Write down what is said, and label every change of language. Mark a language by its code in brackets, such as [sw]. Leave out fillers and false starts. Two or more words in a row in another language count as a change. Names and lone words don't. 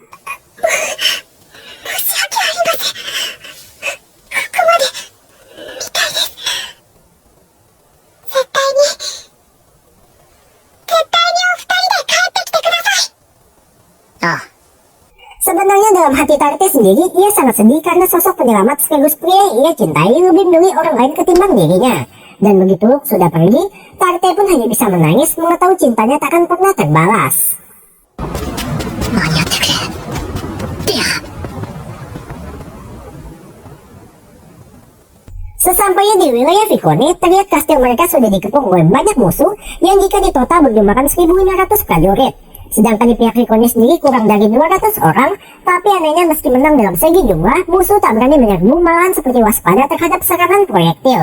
[id] ああ、 Sebenarnya dalam hati Tarte sendiri, ia sangat sedih karena sosok penyelamat sekaligus pria yang ia cintai lebih memilih orang lain ketimbang dirinya. Dan begitu Luke sudah pergi, Tarte pun hanya bisa menangis mengetahui cintanya takkan pernah terbalas. [ja] 間に合ってくれ。ディア。 [id] Sesampainya di wilayah Vicone, terlihat kastil mereka sudah dikepung oleh banyak musuh yang jika ditotal berjumlahkan 1.500 prajurit. Sedangkan di pihak Rikoni sendiri kurang dari 200 orang, tapi anehnya meski menang dalam segi jumlah, musuh tak berani menyerbu, malahan seperti waspada terhadap serangan proyektil.